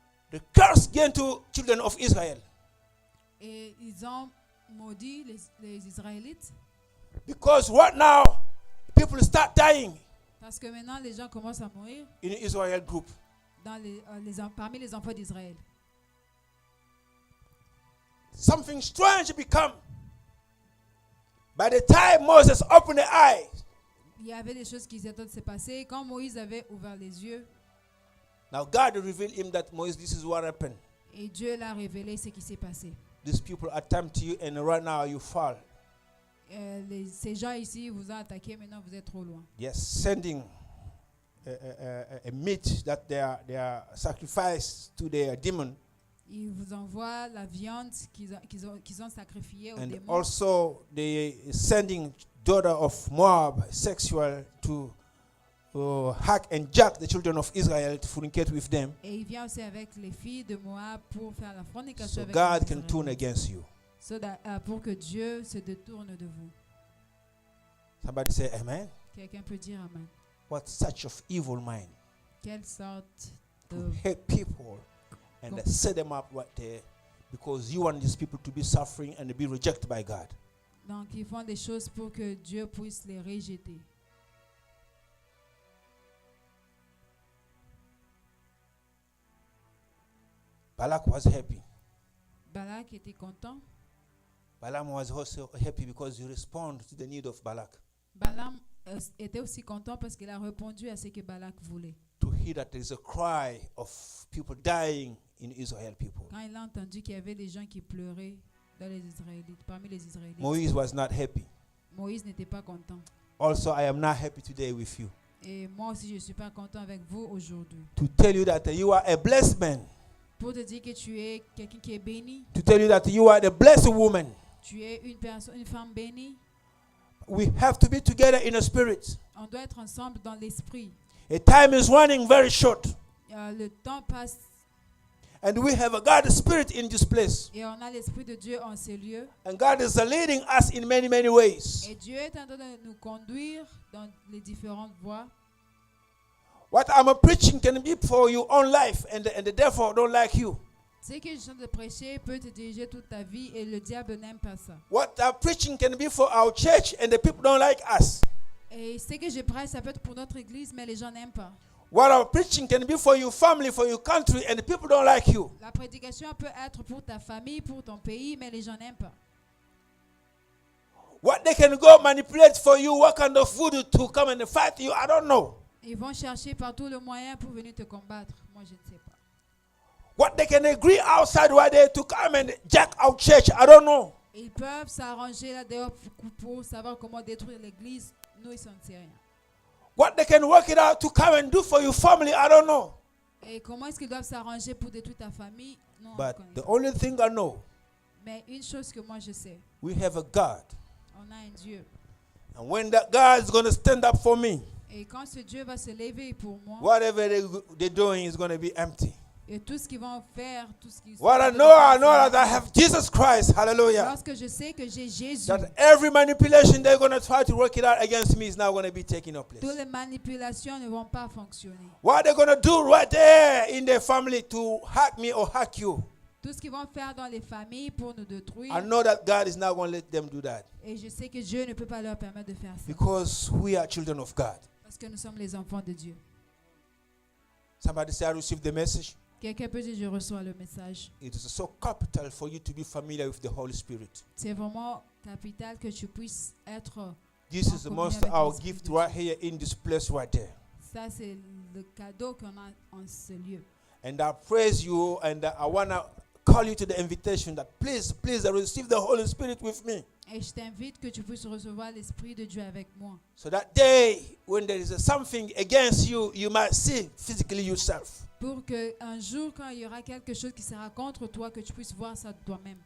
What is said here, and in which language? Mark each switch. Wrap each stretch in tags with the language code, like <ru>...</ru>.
<en>The curse came to children of Israel</en> <fr>Et ils ont maudit les Israélites</fr> <en>because right now people start dying</en> <fr>parce que maintenant les gens commencent à mourir</fr> <en>in the Israel group.</en> <fr>parmi les enfants d'Israël.</fr> <en>Something strange become. By the time Moses opened the eyes,</en> <fr>Il y avait des choses qui étaient en train de se passer. Quand Moïse avait ouvert les yeux,</fr> <en>now God revealed him that Moses, this is what happened.</en> <fr>et Dieu l'a révélé ce qui s'est passé.</fr> <en>These people attempt you, and right now you fall.</en> <fr>Ces gens ici vous ont attaqué, maintenant vous êtes trop loin.</fr> <en>Yes, sending a meat that they are sacrificed to their demon,</en> <fr>Ils vous envoient la viande qu'ils ont sacrifiée aux</fr> <en>and</en> <fr>démons.</fr> <en>also they sending daughter of Moab sexual to hack and jack the children of Israel to fornicate with them,</en> <fr>Et il vient aussi avec les filles de Moab pour faire la fornication</fr> <en>so</en> <fr>avec</fr> <en>God</en> <fr>les</fr> <en>can turn</en> <fr>Israélites.</fr> <en>against you.</en> <fr>Pour que Dieu se détourne de vous.</fr> <en>Somebody say amen.</en> <fr>Quelqu'un peut dire amen.</fr> <en>What such of evil mind</en> <fr>Quelle sorte</fr> <en>to</en> <fr>de...</fr> <en>hate people and</en> <fr>Com-</fr> <en>set them up right there because you want these people to be suffering and be rejected by God.</en> <fr>Donc, ils font des choses pour que Dieu puisse les rejeter.</fr> <en>Balak was happy.</en> <fr>Balak était content.</fr> <en>Balaam was also happy because he responded to the need of Balak</en> <fr>Balaam était aussi content parce qu'il a répondu à ce que Balak voulait.</fr> <en>to hear that there is a cry of people dying in Israel people.</en> <fr>Quand il a entendu qu'il y avait des gens qui pleuraient dans les Israélites, parmi les Israélites,</fr> <en>Moses was not happy.</en> <fr>Moïse n'était pas content.</fr> <en>Also, I am not happy today with you</en> <fr>Et moi aussi, je ne suis pas content avec vous aujourd'hui.</fr> <en>to tell you that you are a blessed man,</en> <fr>Pour te dire que tu es quelqu'un qui est béni,</fr> <en>to tell you that you are the blessed woman.</en> <fr>tu es une femme bénie.</fr> <en>We have to be together in a spirit.</en> <fr>On doit être ensemble dans l'esprit.</fr> <en>A time is running very short,</en> <fr>Le temps passe</fr> <en>and we have a God spirit in this place.</en> <fr>et on a l'esprit de Dieu en ces lieux.</fr> <en>And God is leading us in many, many ways.</en> <fr>Et Dieu est en train de nous conduire dans les différentes voies.</fr> <en>What I'm preaching can be for your own life, and the devil don't like you.</en> <fr>Ce que je suis en train de prêcher peut te diriger toute ta vie et le diable n'aime pas ça.</fr> <en>What I'm preaching can be for our church, and the people don't like us.</en> <fr>Et ce que je prêche, ça peut être pour notre église, mais les gens n'aiment pas.</fr> <en>What I'm preaching can be for your family, for your country, and people don't like you.</en> <fr>La prédication peut être pour ta famille, pour ton pays, mais les gens n'aiment pas.</fr> <en>What they can go manipulate for you, what kind of voodoo to come and fight you, I don't know.</en> <fr>Ils vont chercher par tous les moyens pour venir te combattre. Moi, je ne sais pas.</fr> <en>What they can agree outside where they to come and jack out church, I don't know.</en> <fr>Ils peuvent s'arranger là dehors pour savoir comment détruire l'église. Nous, ils ne savent rien.</fr> <en>What they can work it out to come and do for your family, I don't know.</en> <fr>Et comment est-ce qu'ils doivent s'arranger pour détruire ta famille? Non, on</fr> <en>But</en> <fr>connaît</fr> <en>the</en> <fr>pas.</fr> <en>only thing I know,</en> <fr>Mais une chose que moi je sais,</fr> <en>we have a God.</en> <fr>on a un Dieu.</fr> <en>And when that God is going to stand up for me,</en> <fr>Et quand ce Dieu va se lever pour moi,</fr> <en>whatever they're doing is going to be empty.</en> <fr>et tout ce qu'ils vont faire, tout ce qu'ils</fr> <en>What I know that I have Jesus Christ. Hallelujah.</en> <fr>Lorsque je sais que j'ai Jésus,</fr> <en>That every manipulation they're going to try to work it out against me is now going to be taking up place.</en> <fr>toutes les manipulations ne vont pas fonctionner.</fr> <en>What they're going to do right there in their family to hack me or hack you,</en> <fr>Tout ce qu'ils vont faire dans les familles pour nous détruire,</fr> <en>I know that God is not going to let them do that</en> <fr>et je sais que Dieu ne peut pas leur permettre de faire ça.</fr> <en>because we are children of God.</en> <fr>Parce que nous sommes les enfants de Dieu.</fr> <en>Somebody say, I received the message.</en> <fr>Quelqu'un peut dire, je reçois le message.</fr> <en>It is so capital for you to be familiar with the Holy Spirit.</en> <fr>C'est vraiment capital que tu puisses être.</fr> <en>This is the most our gift right here in this place right there.</en> <fr>Ça, c'est le cadeau qu'on a en ce lieu.</fr> <en>And I praise you and I want to call you to the invitation that please receive the Holy Spirit with me.</en> <fr>Et je t'invite que tu puisses recevoir l'Esprit de Dieu avec moi.</fr> <en>So that day when there is something against you, you might see physically yourself.</en> <fr>Pour qu'un jour, quand il y aura quelque chose qui sera contre toi, que tu puisses voir ça de toi-même.</fr>